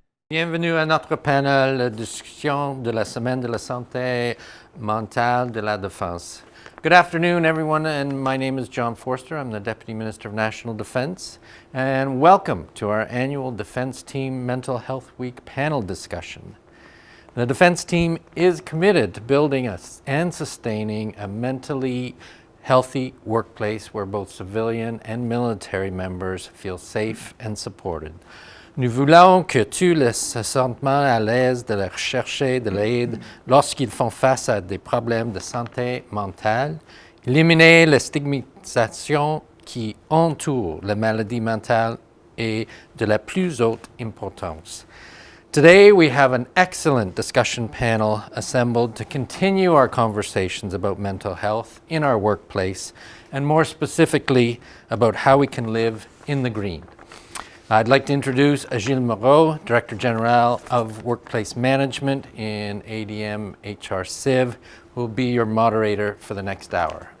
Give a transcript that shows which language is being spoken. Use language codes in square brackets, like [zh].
[fr] Bienvenue à notre panel de discussion de la Semaine de la Santé Mentale de la Défense. [en] Good afternoon, everyone, and my name is John Forster. I'm the Deputy Minister of National Defense, and welcome to our annual Defense Team Mental Health Week panel discussion. The Defense Team is committed to building and sustaining a mentally healthy workplace where both civilian and military members feel safe and supported. [fr] Nous voulons que tous les se sentent à l'aise de rechercher de l'aide lorsqu'ils font face à des problèmes de santé mentale, éliminer les stigmatisations qui entourent la maladie mentale est de la plus haute importance. [en] Today we have an excellent discussion panel assembled to continue our conversations about mental health in our workplace and more specifically about how we can live in the green. I'd like to introduce Gilles Moreau, Director General of Workplace Management in ADM HR Civ, who will be your moderator for the next hour.